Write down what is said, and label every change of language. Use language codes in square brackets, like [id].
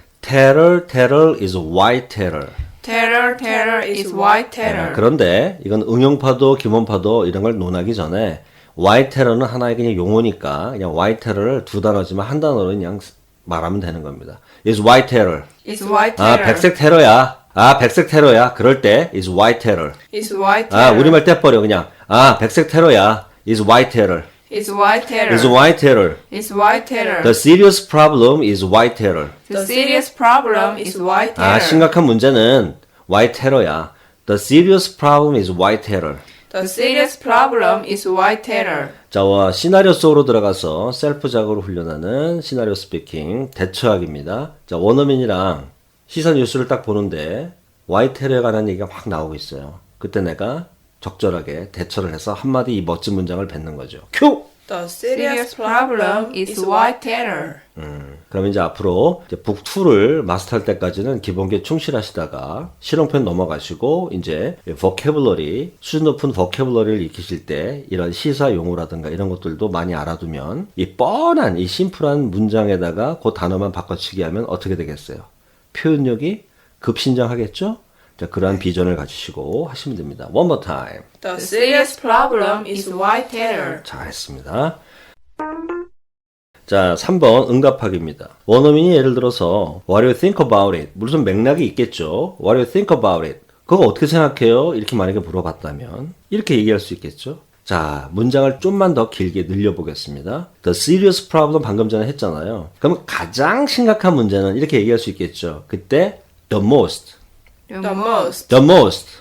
[en] terror is white terror. Terror, terror is white terror. [ko] 그런데 이건 응용파도, 기본파도 이런 걸 논하기 전에 white terror는 하나의 그냥 용어니까 그냥 white terror를 두 단어지만 한 단어로 그냥 말하면 되는 겁니다. [en] is white terror. It's white terror. [ko] 백색 테러야. 백색 테러야. [en] 그럴 때 is white terror. It's white terror. [ko] 우리말 떼버려 그냥. 백색 테러야. [en] is white terror. It's white terror. is white terror. It's white terror. The serious problem is white terror. The serious problem is white terror. [ko] 심각한 문제는 white terror야. [en] The serious problem is white terror. The serious problem is white terror. [ko] 자, 시나리오 속으로 들어가서 셀프 자극으로 훈련하는 시나리오 스피킹 대처하기입니다. 자, 원어민이랑 시선 뉴스를 딱 보는데 화이트 테러에 관한 얘기가 막 나오고 있어요. 그때 내가 적절하게 대처를 해서 한마디 이 멋진 문장을 뱉는 거죠. 큐! [en] The serious problem is white terror. [ko] 그럼 이제 앞으로 이제 북 2를 마스터할 때까지는 기본기에 충실하시다가 실용편 넘어가시고 이제 vocabulary, 수준 높은 vocabulary를 익히실 때 이런 시사 용어라든가 이런 것들도 많이 알아두면 이 뻔한 이 심플한 문장에다가 그 단어만 바꿔치기 하면 어떻게 되겠어요? 표현력이 급신장하겠죠? 자, 그러한 비전을 가지시고 하시면 됩니다. [en] One more time. The serious problem is white terror. [ko] 잘했습니다. 자, 3번 응답하기입니다. 원어민이 예를 들어서 [en] What do you think about it? [ko] 무슨 맥락이 있겠죠. [en] What do you think about it? [ko] 그거 어떻게 생각해요? 이렇게 만약에 물어봤다면 이렇게 얘기할 수 있겠죠. 자, 문장을 좀만 더 길게 늘려보겠습니다. [en] The serious problem [ko] 방금 전에 했잖아요. 그럼 가장 심각한 문제는 이렇게 얘기할 수 있겠죠. 그때 [en] the most, The most. the most,